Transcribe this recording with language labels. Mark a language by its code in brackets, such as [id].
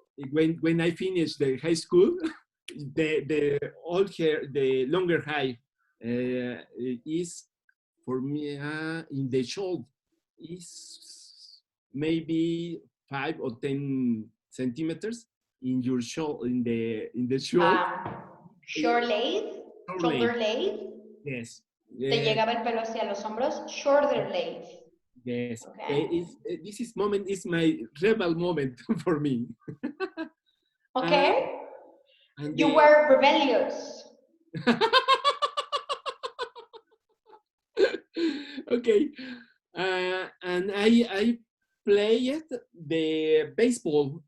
[en] When I finished the high school, the old hair, the longer hair, is for me in the shoulder. is maybe 5 or 10 centimeters in your shoulder, in the shoulder. Short lathe, shoulder lathe. Yes. [es] Te llegaba el pelo hacia los hombros, shoulder lathe. [en] Yes. Okay. This is moment is my rebel moment for me. Okay. And You were rebellious. Okay. And I played the baseball.